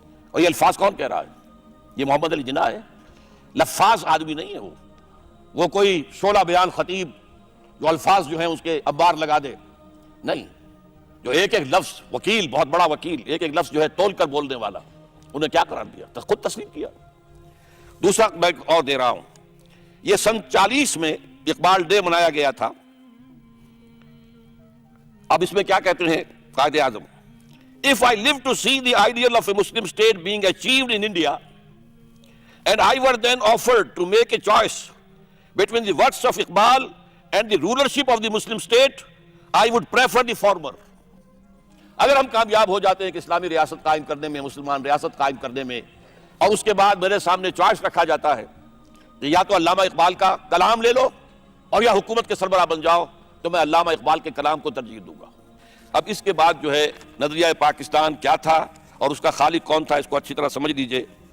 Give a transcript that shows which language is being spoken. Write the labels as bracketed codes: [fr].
[ur] اور یہ الفاظ کون کہہ رہا ہے؟ یہ محمد علی جناح ہے. لفاظ آدمی نہیں ہے وہ کوئی شعلہ بیان خطیب جو الفاظ جو ہیں اس کے ابار لگا دے نہیں. جو ایک ایک لفظ وکیل، بہت بڑا وکیل، ایک ایک لفظ جو ہے تول کر بولنے والا، انہیں کیا قرار دیا؟ خود تسلیم کیا. دوسرا میں اور دے رہا ہوں. یہ سن 40 میں اقبال ڈے منایا گیا تھا. اب اس میں کیا کہتے ہیں Quaid Azam? [en] If I live to see the ideal of a Muslim state being achieved in India, and I were then offered to make a choice between the words of Iqbal and the rulership of the Muslim state, I would prefer the former. [ur] اگر ہم کامیاب ہو جاتے ہیں کہ اسلامی ریاست قائم کرنے میں، مسلمان ریاست قائم کرنے میں، اور اس کے بعد میرے سامنے چوائس رکھا جاتا ہے کہ یا تو علامہ اقبال کا کلام لے لو اور یا حکومت کے سربراہ بن جاؤ، تو میں علامہ اقبال کے کلام کو ترجیح دوں گا. اب اس کے بعد جو ہے نظریہ پاکستان کیا تھا اور اس کا خالق کون تھا، اس کو اچھی طرح سمجھ لیجئے.